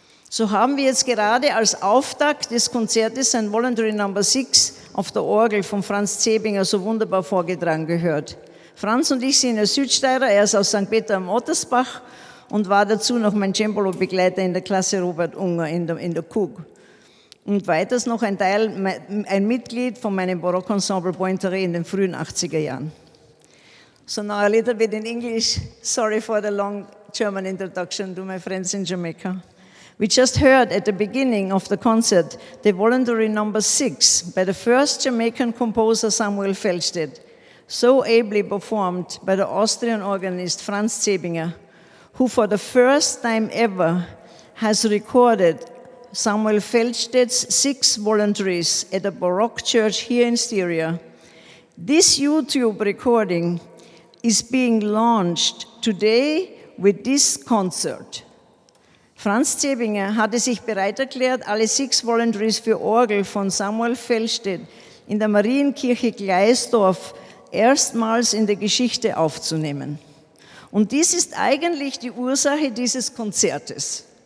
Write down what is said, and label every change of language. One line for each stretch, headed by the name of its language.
German: So haben wir jetzt gerade als Auftakt des Konzertes sein Voluntary Number 6 auf der Orgel von Franz Zebinger so wunderbar vorgetragen gehört. Franz und ich sind ja Südsteirer, er ist aus St. Peter am Ottersbach und war dazu noch mein Cembalo-Begleiter in der Klasse Robert Unger in der Kug. Und weiters noch ein Mitglied von meinem Barockensemble Pointeré in den frühen 80er Jahren.
English: So now a little bit in English. Sorry for the long German introduction to my friends in Jamaica. We just heard at the beginning of the concert the voluntary number 6 by the first Jamaican composer Samuel Felstedt, so ably performed by the Austrian organist Franz Zebinger, who for the first time ever has recorded Samuel Feldstedt's 6 voluntaries at a Baroque church here in Styria. This YouTube recording is being launched today with this concert.
German: Franz Zebinger hatte sich bereit erklärt, alle 6 voluntaries für Orgel von Samuel Feldstedt in der Marienkirche Gleisdorf erstmals in der Geschichte aufzunehmen. Und dies ist eigentlich die Ursache dieses Konzertes.